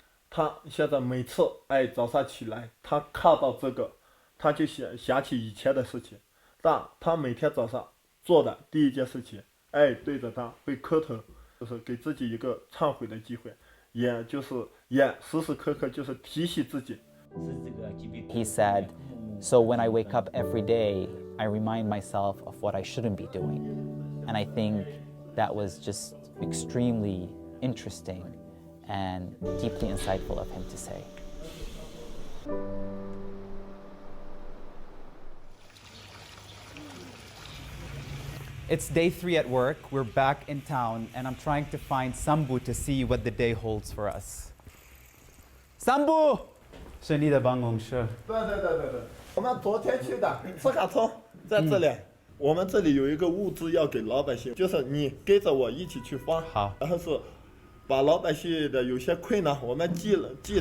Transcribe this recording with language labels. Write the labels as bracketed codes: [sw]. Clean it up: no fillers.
[zh] 他现在每次早上起来，他看到这个。他就想起以前的事情，但他每天早上做的第一件事情，对着他会磕头，就是给自己一个忏悔的机会，也时时刻刻就是提醒自己。 [en] He said, so when I wake up every day, I remind myself of what I shouldn't be doing. And I think that was just extremely interesting and deeply insightful of him to say. It's day 3 at work. We're back in town, and I'm trying to find Sambu to see what the day holds for us. [zh] Sambu! 是你的办公室。对，我们昨天去的斯卡通在这里。我们这里有一个物资要给老百姓，就是你跟着我一起去发。好。然后是把老百姓的有些困难，我们记着。